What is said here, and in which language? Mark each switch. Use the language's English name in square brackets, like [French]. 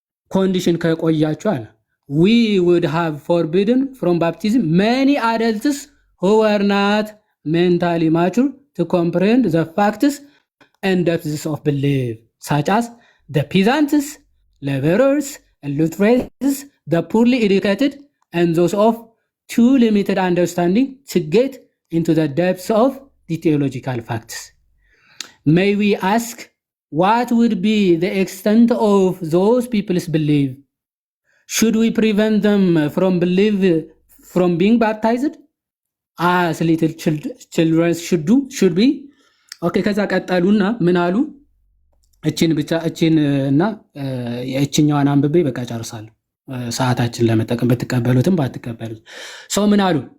[Amharic] ኮንዲሽን ከቆያችሁ አለ [English] we would have forbidden from baptism many adults who were not mentally mature to comprehend the facts and depths of belief, such as the peasants, laborers, illiterates, the poorly educated, and those of too limited understanding to get into the depths of the theological facts. May we ask, what would be the extent of those people's belief? Should we prevent them from being baptized as little children should be? [Amharic] ከዛ ቀጠሉና ምን አሉ? እቺንና የእቺኛዋን አንብቤ በቃ ጨርሳለሁ። ሰዓታችን ለመጠቀም ብትቀበሉትም ባትቀበሉት ሰው ምን አሉ?